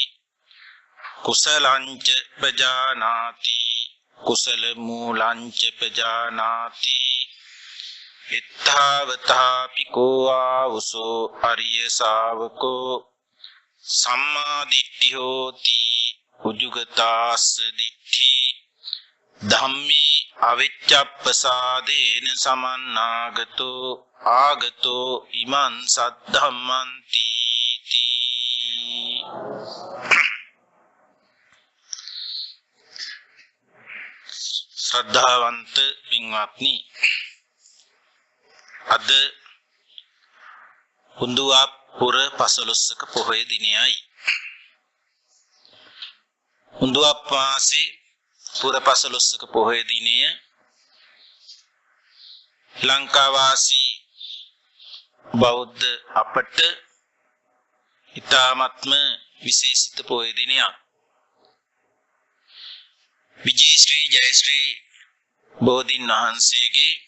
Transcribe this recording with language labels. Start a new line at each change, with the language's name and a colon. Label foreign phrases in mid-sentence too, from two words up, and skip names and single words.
Pali: कुशलंच प्रजानाति कुशल मूलंच प्रजानाति इत्थावतापि को आउसो अरिय शावको सम्मादिट्ठि होति उजुगतास दिट्ठि धम्मे अविच्ඡप्पसादेन समन्नागतो आगतो इमं सद्धम्मन्ति
Sinhala: ශ්‍රද්ධාවන්ත පින්වත්නි අද උඳුවප්පුර පසළොස්වක පොහොය දිනයයි උඳුවප් මාසේ පුර පසළොස්වක පොහොය දිනය ලංකාවාසී බෞද්ධ අපට ඉතාමත්ම විශේෂිත පොහොය දිනයක් විජේශ්‍රී ජයශ්‍රී බෝධීන් වහන්සේගේ